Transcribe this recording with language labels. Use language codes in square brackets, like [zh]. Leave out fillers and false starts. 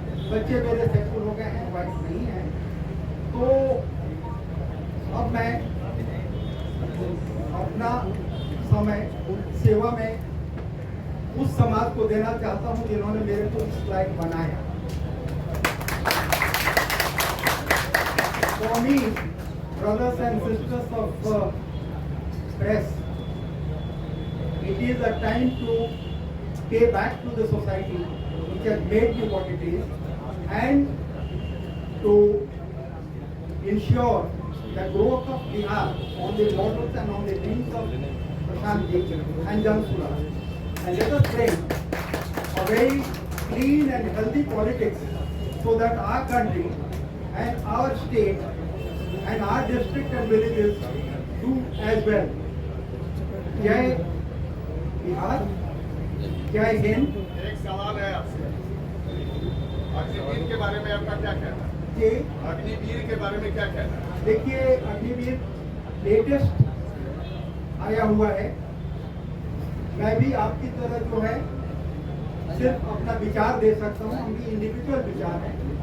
[hi] बच्चे मेरे सेक्टर हो गए हैं, वाइफ नहीं है, तो अब मैं अपना समय सेवा में उस समाज को देना चाहता हूं जिन्होंने मेरे को इस लायक बनाया। [en] For me, brothers and sisters of press, it is a time to pay back to the society which has made me what it is, and to ensure the growth of Bihar on the models and on the dreams of Prashant Ji and Jamsula. And let us bring a very clean and healthy politics so that our country and our state and our district and villages do as well. [hi] Jai Bihar, Jai Hind. एक सवाल है आपसे, अग्निवीर के बारे में आपका क्या कहना है? जी, अग्निवीर के बारे में क्या कहना है? देखिए, अग्निवीर लेटेस्ट आया हुआ है। मैं भी आपकी तरह जो है सिर्फ अपना विचार दे सकता हूँ, हम भी इंडिविजुअल विचार हैं।